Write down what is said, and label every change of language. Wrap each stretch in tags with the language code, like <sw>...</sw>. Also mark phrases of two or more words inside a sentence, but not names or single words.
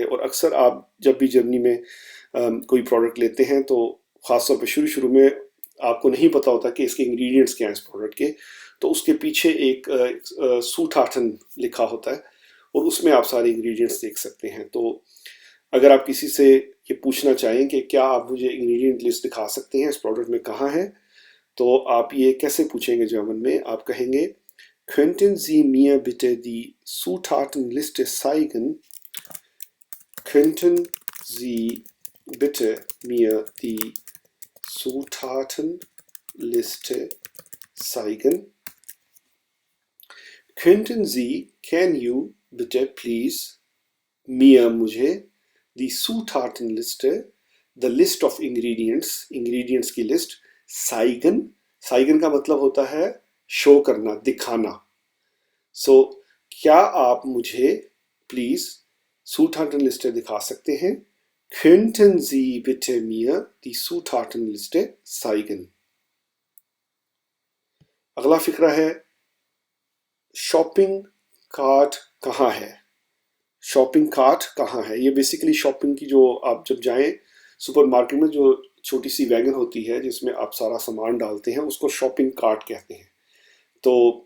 <hi>और अक्सर आप जब भी जर्मनी में कोई प्रोडक्ट लेते हैं तो ख़ासतौर पर शुरू में आपको नहीं पता होता कि इसके इंग्रेडिएंट्स क्या हैं इस प्रोडक्ट के, तो उसके पीछे एक सूठाठन लिखा होता है और उसमें आप सारे इंग्रेडिएंट्स देख सकते हैं। तो अगर आप किसी से ये पूछना चाहें कि क्या आप मुझे</hi> <en>ingredient list</en> <hi>दिखा सकते हैं, इस प्रोडक्ट में कहाँ है, तो आप ये कैसे पूछेंगे जर्मन में? आप कहेंगे</hi> <de>Könnten Sie mir bitte die Zutatenliste zeigen? Könnten Sie bitte mir die Zutatenliste zeigen? Könnten Sie,</de> <en>can you,</en> <de>bitte, please, mir, मुझे, die Zutatenliste,</de> <en>the list of ingredients,</en> <hi>ingredients की लिस्ट,</hi> <de>zeigen, zeigen</de> <hi>का मतलब होता है शो करना, दिखाना। सो क्या आप मुझे प्लीज Zutatenliste दिखा सकते हैं? Könnten Sie bitte mir die Zutatenliste zeigen? अगला फिक्रा है</hi> <en>shopping cart</en> <hi>कहाँ है?</hi> <en>shopping cart</en> <hi>कहाँ है? ये</hi> <en>basically shopping</en> <hi>की, जो आप जब जाएं सुपरमार्केट में जो छोटी सी वैगन होती है जिसमें आप सारा सामान डालते हैं उसको</hi> <en>shopping cart</en> <hi>कहते हैं।</hi>